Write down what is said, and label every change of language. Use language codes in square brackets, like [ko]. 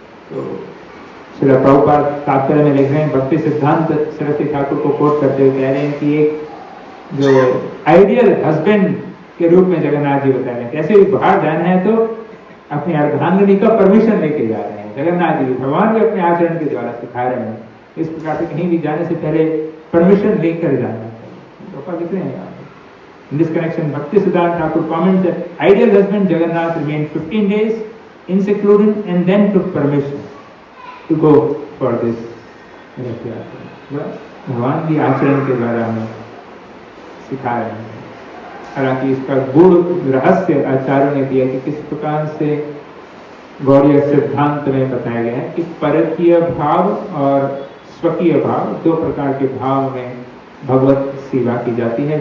[hi] तो श्री प्रभुपाद तात्पर्य में लिख रहे हैं, भक्ति सिद्धांत सरस्वती ठाकुर को कोट करते हुए कह रहे हैं कि एक जो आइडियल हस्बैंड के रूप में जगन्नाथ जी बता रहे हैं, कैसे भी बाहर जाना है तो अपनी अर्धांगिनी का परमिशन लेके जा रहे हैं। जगन्नाथ जी भगवान भी अपने आचरण के द्वारा सिखा रहे हैं इस प्रकार से कहीं भी जाने से पहले परमिशन लेकर जाना है। लिख रहे हैं [en] in this connection, Bhakti Siddhanta Thakur comments that ideal husband Jagannath remained 15 days in seclusion and then took permission to go for this Rath Yatra. [hi] भगवान भी आचरण के द्वारा हमें सिखा रहे हैं। हालांकि इसका गूढ़ रहस्य आचार्यों ने दिया कि किस प्रकार से गौड़ीय सिद्धांत में बताया गया है कि परकीय भाव और स्वकीय भाव, दो प्रकार के भाव में भगवत सेवा की जाती है।